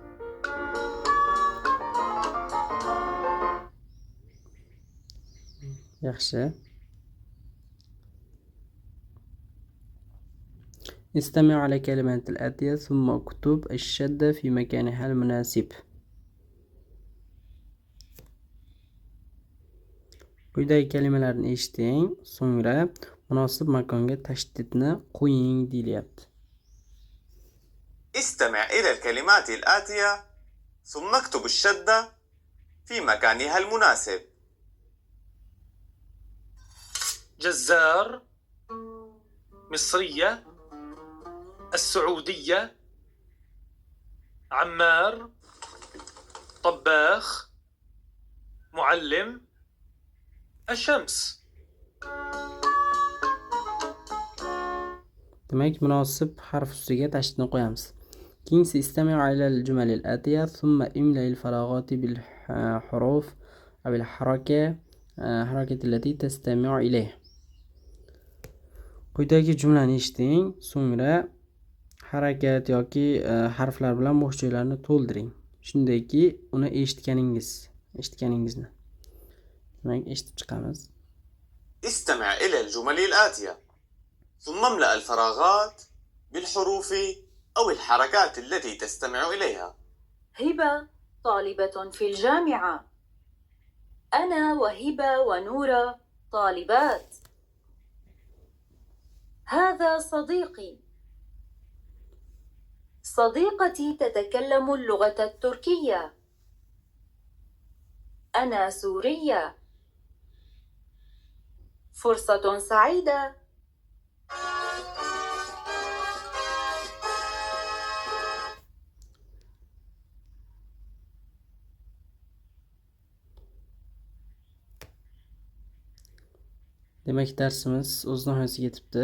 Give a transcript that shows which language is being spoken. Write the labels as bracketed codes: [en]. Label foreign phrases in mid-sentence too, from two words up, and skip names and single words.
[uz] Yaxshi. [ar] استمع على كلمات الآتية ثم اكتب الشدة في مكانها المناسب. [uz] Quyidagi kalimalarni eshiting, so'ngra munosib makonga tashdidni qo'ying deyilyapti. [ar] استمع إلى الكلمات الآتية ثم اكتب الشدة في مكانها المناسب: جزار، مصرية، السعودية، عمار، طباخ، معلم، الشمس. [uz] Demak, munosib harf ustiga tashdidni qo'yamiz. [ar] Keyingi استمع على الجمل الآتية ثم املأ الفراغات بالحروف أو الحركات التي تستمع إليها. [uz] Quyidagi jumlani eshiting, so'ngra harakat yoki harflar bilan bo'sh joylarni to'ldiring. Shundayki, uni eshitganingizni. Demak, eshitib chiqamiz. [ar] استمع إلى الجمل الآتية ثم املأ الفراغات بالحروف أو الحركات التي تستمع إليها. هبة طالبة في الجامعة. أنا وهبة ونورة طالبات. هذا صديقي. صديقتي تتكلم اللغة التركية. أنا سورية. فرصة سعيدة. [uz] Demak, darsimiz o'z nihoyasiga yetibdi.